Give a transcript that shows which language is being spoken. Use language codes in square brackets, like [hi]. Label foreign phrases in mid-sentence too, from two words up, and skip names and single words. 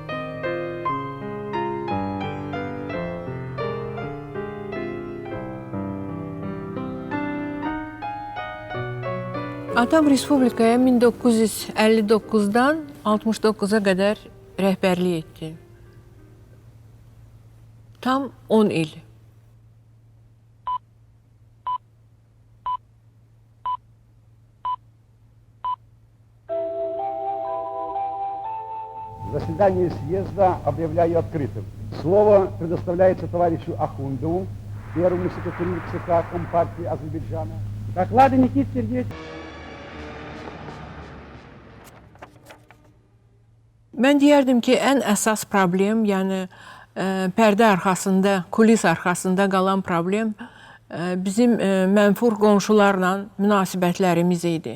[az] Atam Respublikaya 1959-dan 69-a qədər rəhbərlik etdi. Tam 10 il. [ru] Заседание съезда объявляю открытым. Слово предоставляется товарищу Ахундову, первому секретарю ЦК Компартии Азербайджана. Доклады Никита Сергеевич. [az] Mən deyərdim ki, ən əsas problem, yəni pərdə arxasında, kulis arxasında qalan problem bizim mənfur qonşularla münasibətlərimiz idi.